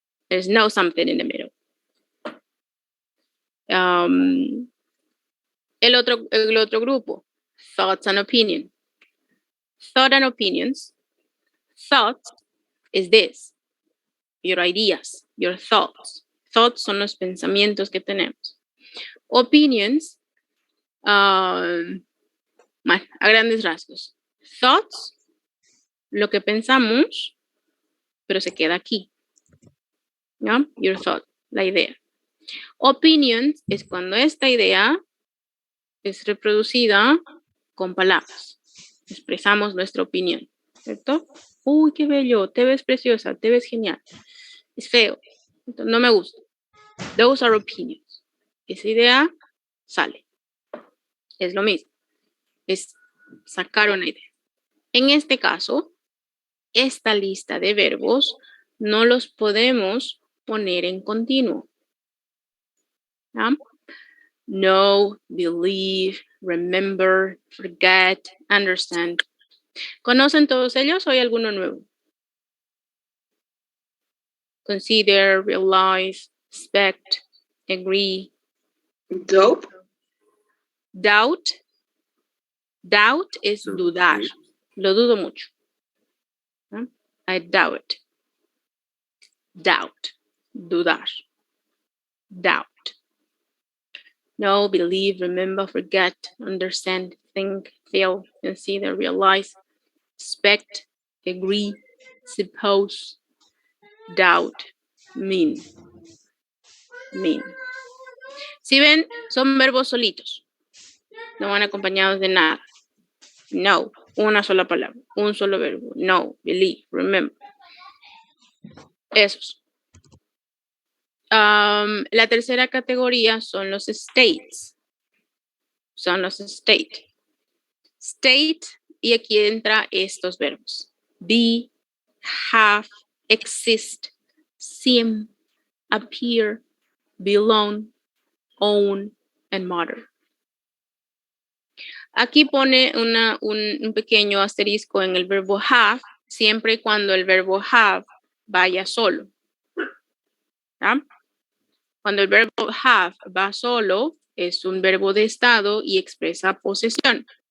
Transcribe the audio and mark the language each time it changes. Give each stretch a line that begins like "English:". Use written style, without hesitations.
English: There's no something in the middle.
Spanish: El otro grupo,
English: thoughts and opinion. Thought and opinions. Thoughts is this. Your ideas, your thoughts.
Spanish: Thoughts son los pensamientos que tenemos. Opinions, bueno, a grandes rasgos. Thoughts, lo que pensamos, pero se queda aquí. ¿No?
English: Your thought,
Spanish: la idea. Opinions es cuando esta idea es reproducida con palabras. Expresamos nuestra opinión, ¿cierto? Uy, qué bello, te ves preciosa, te ves genial. Es feo, entonces, no me gusta.
English: Those are opinions.
Spanish: Esa idea sale. Es lo mismo. Es sacar una idea. En este caso, esta lista de verbos no los podemos poner en continuo. ¿Ah?
English: Know, believe, remember, forget, understand.
Spanish: ¿Conocen todos ellos o hay alguno nuevo?
English: Consider, realize, expect, agree. Doubt.
Spanish: Doubt. Doubt es dudar. Lo dudo mucho. ¿No?
English: I doubt.
Spanish: Doubt. Dudar. Doubt.
English: Know, believe, remember, forget, understand, think, feel, consider, realize, expect, agree, suppose, doubt, mean.
Spanish: Mean. Si ven, son verbos solitos. No van acompañados de nada. No, una sola palabra, un solo verbo.
English: No, believe, remember. Esos.
Spanish: La tercera categoría son los states. Son los state. State, y aquí entra estos verbos.
English: Be, have, exist, seem, appear, belong, own, and matter.
Spanish: Aquí pone un pequeño asterisco en el verbo have, siempre y cuando el verbo have vaya solo. ¿Ah? Cuando el verbo have va solo, es un verbo de estado y expresa posesión.